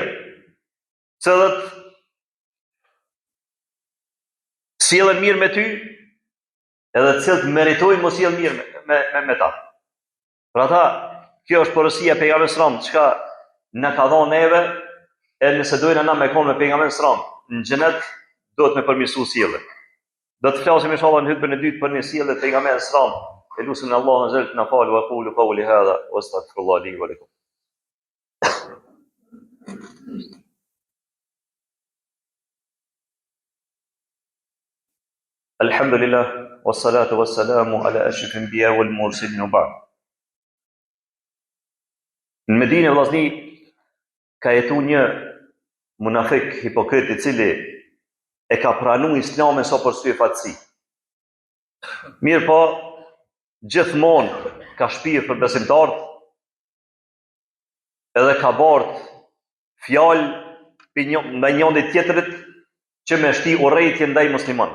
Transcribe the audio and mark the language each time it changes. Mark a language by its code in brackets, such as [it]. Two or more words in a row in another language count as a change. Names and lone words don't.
[sq] Cilët sjellen mirë me ty, edhe të cilët meritojnë mos sjell mirë me ta. Për ata, kjo është porosia e pejgamberit [ar] صلى الله عليه وسلم, [sq] çka na ka dhënë neve, e nëse dojna na me konë me pejgamberin [ar] صلى الله عليه وسلم, [sq] në xhenet do të më përmirësoj sjelljen. Do të flasim inshallah në hutbën e dytë për një sjellje të pejgamberit [ar] صلى الله عليه وسلم. [sq] Elusin Allahu [ar] عز وجل [sq] na fal [ar] وأقول قولي هذا وأستغفر الله لي ولكم. الحمد لله والصلاة والسلام على أشرف الأنبياء والمرسلين وبعد. [sq] Në Medinë vllazni ka jetu një munafik hipokrit i cili e ka pranuar Islamin sa për sy fatësi. Mirë po, gjithmonë ka shpirë për besimtarët, edhe ka bart fjalë me njëri tjetrit që me shti urrëtie ndaj muslimanëve.